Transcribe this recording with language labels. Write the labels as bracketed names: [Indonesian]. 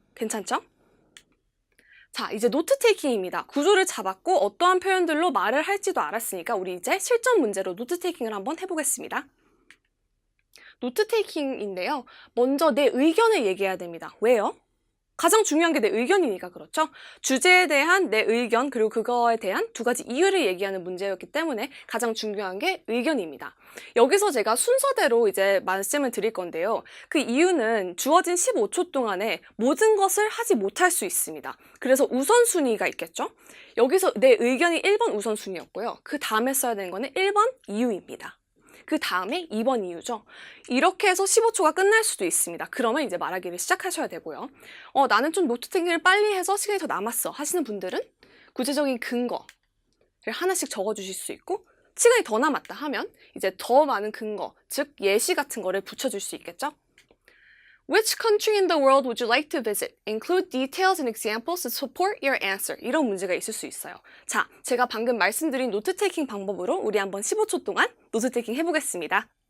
[Korean] 괜찮죠? 자, 이제 노트 테이킹입니다. 구조를 잡았고 어떠한 표현들로 말을 할지도 알았으니까 우리 이제 실전 문제로 노트 테이킹을 한번 해보겠습니다. 노트 테이킹인데요. 먼저 내 의견을 얘기해야 됩니다. 왜요? 가장 중요한 게 내 의견이니까 그렇죠? 주제에 대한 내 의견 그리고 그거에 대한 두 가지 이유를 얘기하는 문제였기 때문에 가장 중요한 게 의견입니다. 여기서 제가 순서대로 이제 말씀을 드릴 건데요. 그 이유는 주어진 15초 동안에 모든 것을 하지 못할 수 있습니다. 그래서 우선순위가 있겠죠? 여기서 내 의견이 1번 우선순위였고요. 그 다음에 써야 되는 거는 1번 이유입니다. 그 다음에 2번 이유죠. 이렇게 해서 15초가 끝날 수도 있습니다. 그러면 이제 말하기를 시작하셔야 되고요. 나는 좀 노트 테이킹을 빨리 해서 시간이 더 남았어 하시는 분들은 구체적인 근거를 하나씩 적어주실 수 있고 시간이 더 남았다 하면 이제 더 많은 근거, 즉 예시 같은 거를 붙여줄 수 있겠죠. [English] Which country in the world would you like to visit? Include details and examples to support your answer. [Korean] 이런 문제가 있을 수 있어요. 자, 제가 방금 말씀드린 노트 테이킹 방법으로 우리 한번 15초 동안 노트 테이킹 해보겠습니다.